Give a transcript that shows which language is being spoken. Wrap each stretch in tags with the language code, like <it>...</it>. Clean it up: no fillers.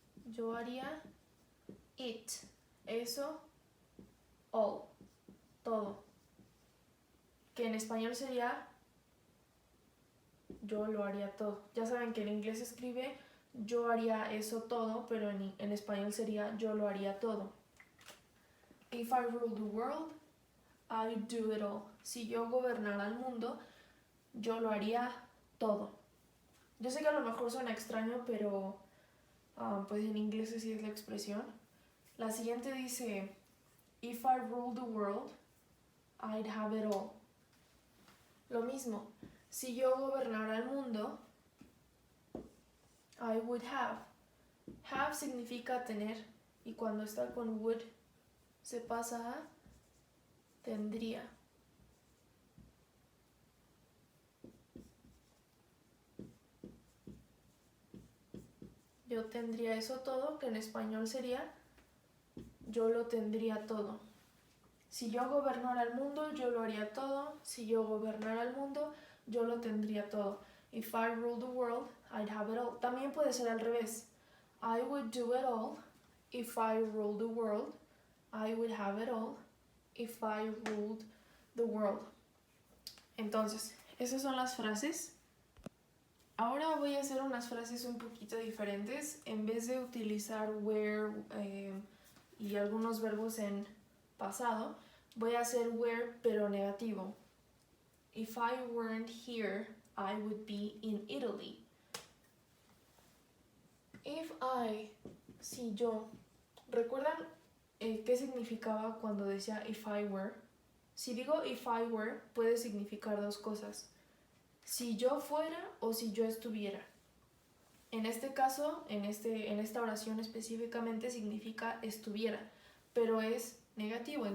<es>Yo haría it. Eso, all. Todo. Que en español sería yo lo haría todo. Ya saben que en inglés se escribe yo haría eso todo, pero en español sería yo lo haría todo.</es> <en>If I rule the world, I'd do it all.</en> <es>Si yo gobernara el mundo, yo lo haría todo. Yo sé que a lo mejor suena extraño, pero pues en inglés así es la expresión. La siguiente dice,</es> <en>if I rule the world, I'd have it all.</en> <es>Lo mismo, si yo gobernara el mundo,</es> <en>I would have.</en> <es>Have significa tener, y cuando está con would se pasa a tendría. Yo tendría eso todo, que en español sería yo lo tendría todo. Si yo gobernara el mundo, yo lo haría todo. Si yo gobernara el mundo, yo lo tendría todo.</es> <en>If I ruled the world, I'd have it all.</en> <es>También puede ser al revés.</es> <en>I would do it all. If I ruled the world, I would have it all. If I ruled the world.</en> <es>Entonces, esas son las frases. Ahora voy a hacer unas frases un poquito diferentes. En vez de utilizar where y algunos verbos en pasado, voy a hacer where pero negativo.</es> <en>If I weren't here, I would be in Italy. If I,</en> <es>si yo. ¿Recuerdan qué significaba cuando decía</es> <en>if I were?</en> <es>Si digo</es> <en>if I were,</en> <es>puede significar dos cosas. Si yo fuera o si yo estuviera. En este caso, en esta oración específicamente significa estuviera, pero es negativo.</es>